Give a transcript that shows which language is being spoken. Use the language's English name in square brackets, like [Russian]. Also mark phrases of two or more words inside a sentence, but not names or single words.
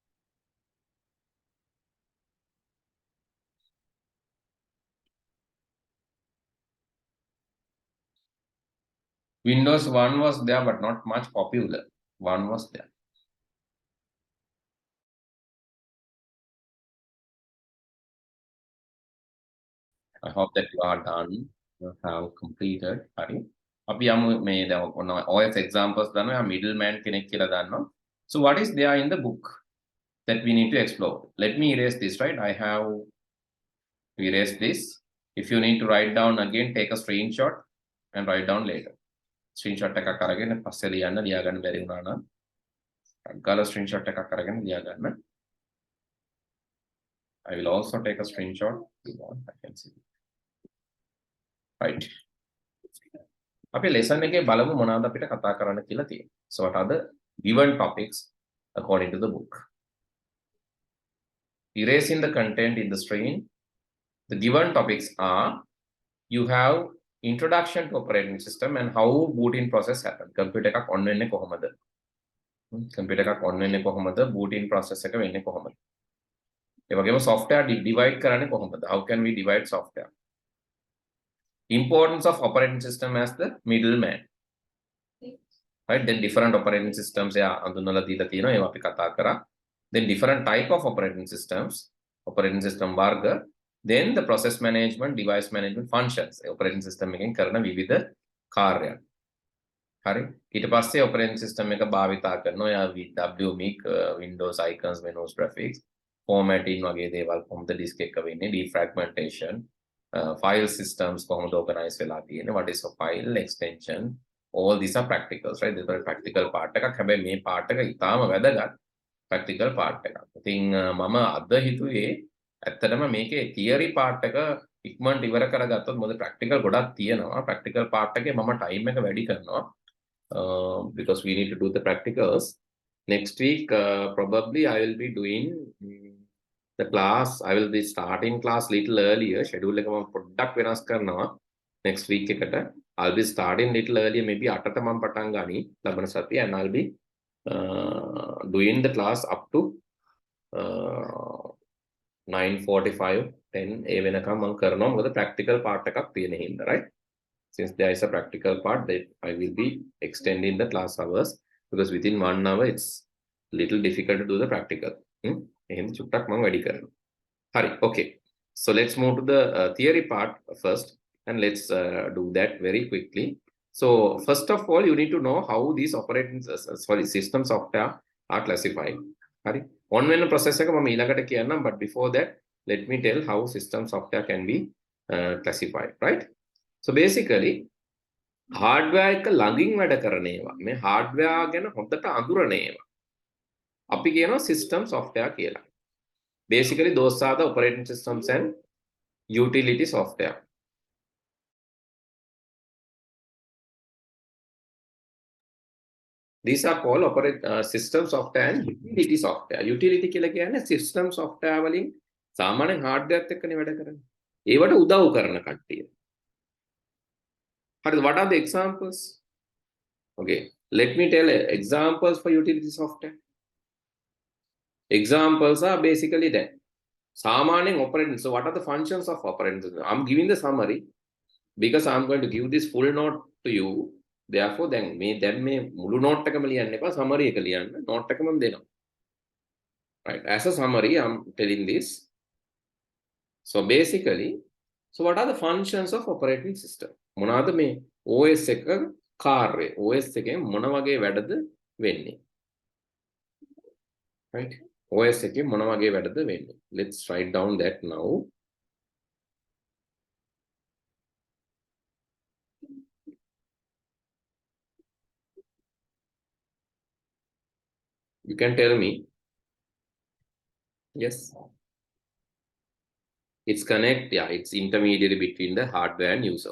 [English] Windows 1 was there, but not much popular. 1 was there. I hope that you are done. You have completed. [Sinhala] Hari. අපි යමු මේ දැන් [English] OS examples [Sinhala] දන්නවා middleman කෙනෙක් කියලා දන්නවා. [English] So what is there in the book that we need to explore? Let me erase this, right? I have erased this. If you need to write down again, take a screenshot and write down later. [Sinhala] Screenshot එකක් අරගෙන පස්සේ ලියන්න ලියා ගන්න බැරි වුණා නම් අග්ගල screenshot එකක් අරගෙන ලියා ගන්න. [English] I will also take a screenshot. I can see. Right. [Sinhala] අපි lesson එකේ බලමු මොනවද අපිට කතා කරන්න කියලා තියෙන්නේ. [English] So what are the given topics according to the book? Erasing the content in the stream. The given topics are you have introduction to operating system and how booting process happen. [Sinhala] Computer එකක් on වෙන්නේ කොහොමද? Computer එකක් on වෙන්නේ කොහොමද? [English] Booting process [Sinhala] එක වෙන්නේ කොහොමද? ඒ වගේම [English] software divide [Sinhala] කරන්නේ කොහොමද? [English] How can we divide software? Importance of operating system as the middleman. Right? Then different operating systems [Sinhala] අඳුනලා දීලා තියෙනවා. ඒවා අපි කතා කරා. [English] Then different type of operating systems, operating system වර්ග. Then the process management, device management functions. Operating system [Sinhala] එකෙන් කරන විවිධ කාර්යයන්. හරි. ඊට පස්සේ [English] operating system [Sinhala] එක භාවිතා කරනවා. යා [English] WMIC, Windows icons, Windows graphics, formatting [Sinhala] වගේ දේවල් කොහොමද disk එක වෙන්නේ, defragmentation, [English] file systems [Sinhala] කොහොමද organize වෙලා තියෙන්නේ, [English] what is a file extension, all these are practicals, right? this is practical part [Sinhala] එකක්. හැබැයි මේ part එක ඉතාම වැදගත් [English] practical part [Sinhala] එකක්. ඉතින් මම අද හිතුවේ ඇත්තටම මේකේ [English] theory part [Sinhala] එක ඉක්මනට ඉවර කරගත්තොත් මොකද practical ගොඩක් තියෙනවා. [English] practical part [Sinhala] එකේ මම time එක වැඩි කරනවා. [English] Because we need to do the practicals. Next week, probably I will be doing the class. I will be starting class little earlier. [Sinhala] Schedule එක මම පොඩ්ඩක් වෙනස් කරනවා. [English] Next week එකට I'll be starting little earlier. [Sinhala] Maybe 8ට මම පටන් ගනි ලබන සතිය [English] and I'll be doing the class up to [Sinhala] 9:45 10 ඒ වෙනකම් මම කරනවා. මොකද [English] practical part [Sinhala] එකක් තියෙන හින්දා, [English] right? Since there is a practical part, that I will be extending the class hours because within 1 hour it's little difficult to do the practical. [Sinhala] එහෙනම් චුට්ටක් මම වැඩි කරනවා. හරි. [English] Okay. So let's move to the theory part first and let's do that very quickly. So first of all, you need to know how these system software are classified. [Sinhala] හරි. [English] On when process [Sinhala] එක මම ඊළඟට කියන්නම්, [English] but before that let me tell how system software can be classified, right? [Sinhala] So basically hardware එක ළඟින් වැඩ කරන ඒවා, මේ hardware ගැන හොඳට අඳුරන ඒවා අපි කියනවා [English] system software [Sinhala] කියලා. [English] Basically those are the operating systems and utility software. These are called system software and utility software. [Sinhala] Utility කියලා කියන්නේ [English] system software [Sinhala] වලින් සාමාන්‍යයෙන් hardware එක්කනේ වැඩ කරන්නේ. ඒවට උදව් කරන කට්ටිය. [English] What are the examples? Okay, let me tell examples for utility software. Examples are basically that. Samaning operating. So what are the functions of operating system? I'm giving the summary because I'm going to give this full note to you. Therefore, then [Sinhala] මේ මුළු note එකම ලියන්න එපා, summary එක ලියන්න. note එකම දෙනවා. [English] Right. As a summary, I'm telling this. So basically, so what are the functions of operating system? [Sinhala] මොනවාද මේ OS එක කාර්යය? OS එකෙන් මොන වගේ වැඩද වෙන්නේ? Right? OS එකෙන් මොන වගේ වැඩද වෙන්නේ? [English] Let's write down that now. You can tell me. Yes. It's connect, yeah, it's intermediary between the hardware and user.